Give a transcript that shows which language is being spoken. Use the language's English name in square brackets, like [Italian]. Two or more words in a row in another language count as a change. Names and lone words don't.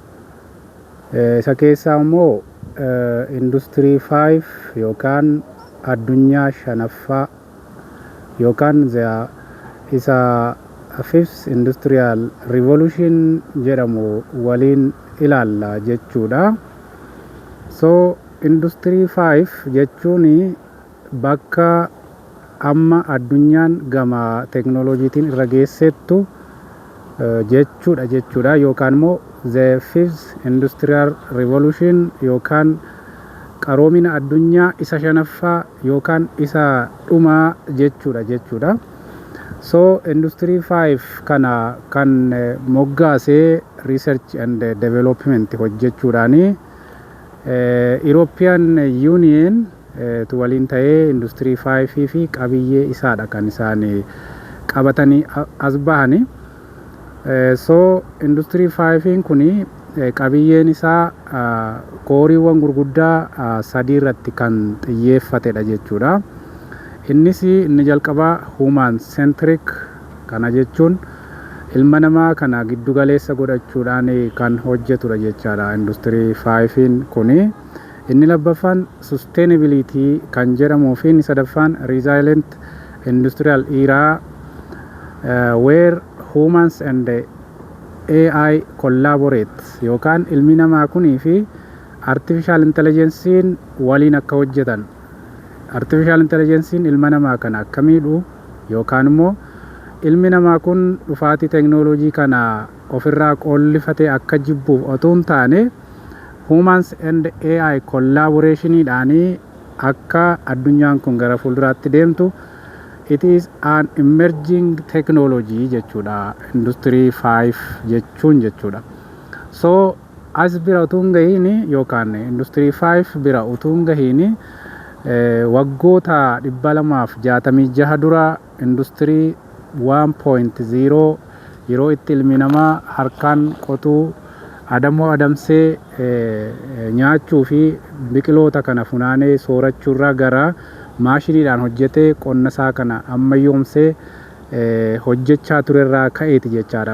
[Oromo] Isa keessaa immoo industirii 5 yookaan addunyaa shanaffaa yookaan isa [English] fifth industrial revolution [Oromo] jedhamu waliin ilaalla jechuudha. So industirii 5 jechuun bakka amma addunyaan gama teeknooloojiitiin irra geessettu jechuudha yookaan immoo [English] the fifth industrial revolution [Oromo] yookaan qaroomina addunyaa isa shanaffaa yookaan isa dhumaa jechuudha. So industirii 5 kana kan moggaasee [English] research and development [Oromo] hojjechuudhaani European Union tu waliin ta'ee industirii 5 fi qabiyyee isaadha kan isaan qabatanii as bahani. So industirii 5 kuni qabiyyeen isaa kooriiwwan gurguddaa sadii irratti kan xiyyeeffatedha jechuudha. Innis inni jalqabaa [English] human centric, [Oromo] kana jechuun ilma namaa kana giddu galeessa godhachuudhaan kan hojjetudha jechaadha industirii 5 kuni. Inni lammaffaan sustainability kan jedhamuu fi inni sadaffaan [English] resilient industrial era where humans and AI collaborate [Oromo] yookaan ilmi namaa kunii fi [English] artificial intelligence'n [Oromo] waliin akka hojjetan. [English] Artificial intelligence'n [Oromo] ilma namaa kana akka miidhu yookaan immoo ilmi namaa kun dhufaatii teeknooloojii kana ofirraa qollifatee akka jibbuuf otoo hin taane [English] humans and AI collaborationidhaan [Oromo] akka addunyaan kun gara fuulduraatti deemtu. [English] It is an emerging technology [Oromo] jechuudha industirii 5 jechuudha. So as bira utuu hin gahiin yookaan industirii 5 bira utuu hin gahiin waggoota 266 dura industirii 1.0 yeroo itti ilmi namaa harkaan qotuu adamoo adamsee nyaachuu fi biqiloota kana funaanee soorachuurraa gara maashiniidhaan hojjetee qonna isaa kana ammayyoomsee hojjechaa turerraa ka'eeti jechaadha.